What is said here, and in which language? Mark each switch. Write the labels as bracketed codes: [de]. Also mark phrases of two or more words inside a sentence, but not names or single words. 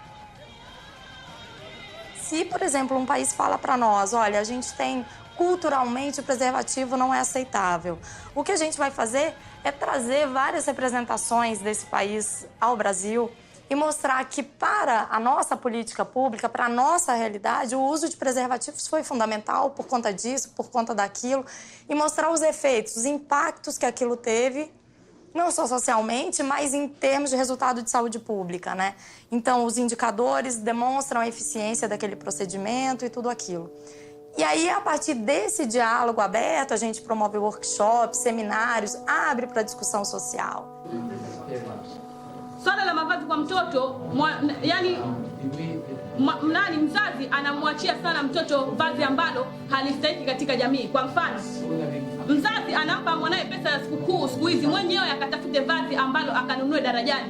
[pt] Se, por exemplo, um país fala para nós, olha, a gente tem culturalmente o preservativo não é aceitável, o que a gente vai fazer é trazer várias representações desse país ao Brasil e mostrar que para a nossa política pública, para a nossa realidade, o uso de preservativos foi fundamental por conta disso, por conta daquilo, e mostrar os efeitos, os impactos que aquilo teve, não só socialmente, mas em termos de resultado de saúde pública, né? Então, os indicadores demonstram a eficiência daquele procedimento e tudo aquilo. E aí, a partir desse diálogo aberto, a gente promove workshops, seminários, abre para discussão social. [sw] Swala la mavazi kwa mtoto yani mzazi anamwachia sana mtoto vazi ambalo halistahiki katika jamii. Kwa mfano, mzazi anampa mwanae pesa ya sikukuu siku hizi, mwenyewe akatafute vazi ambalo akanunue darajani.